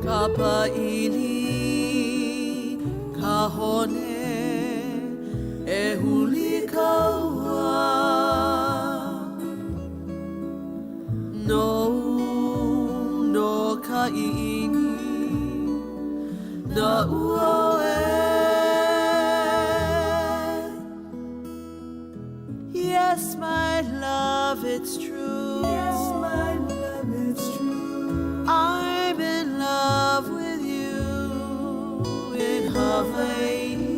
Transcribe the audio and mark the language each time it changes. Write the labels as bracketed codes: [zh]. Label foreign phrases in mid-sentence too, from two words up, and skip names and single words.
[haw] Ka pa'ili, ka hone, e huli kaua. No ka i'ini, na ua e. [en] Yes, my love, it's true. Yes, my love, it's true. I'm in love with you in Hawaii.